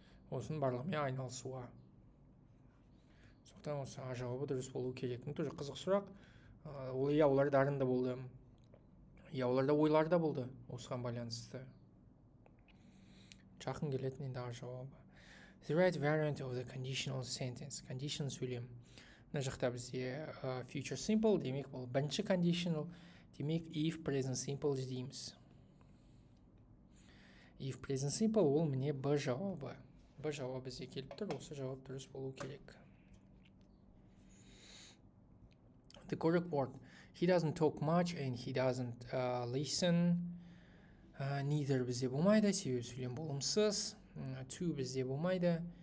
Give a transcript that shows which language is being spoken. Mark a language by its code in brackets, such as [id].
[kk] Осын барлығымен айналысуға. Соқтан осы А жауабы дұрыс болу керек. Тоже қызық сұрақ. Олар дарынды болды. Оларда ойлар да болды. Осыған байланысты. Жақын келетін енді А жауабы. [en] The right variant of the conditional sentence. [kk] Conditional сөйлем. Мына жақта бізде future simple, демек бұл бірінші conditional, демек if present simple іздейміз. If present simple ол міне Б жауабы. Б жауабы бізде келіп тұр, осы жауап дұрыс болу керек. [en] The correct word. He doesn't talk much and he doesn't listen. [kk] Neither бізде болмайды, себебі сөйлем болымсыз. To бізде болмайды.